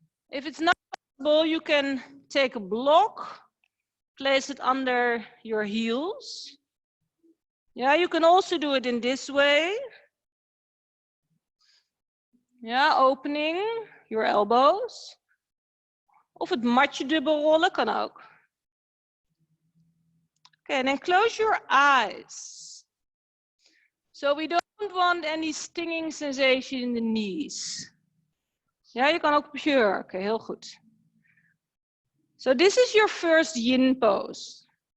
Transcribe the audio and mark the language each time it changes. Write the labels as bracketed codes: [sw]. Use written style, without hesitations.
[en] If it's not possible, you can take a block. Place it under your heels. Yeah, you can also do it in this way. Yeah, opening your elbows. [nl] Of het matje dubbel rollen kan ook. [en] Okay, and then close your eyes. So we don't want any stinging sensation in the knees. [nl] Ja, je kan ook pure. Oké, heel goed. [en] So this is your first yin pose.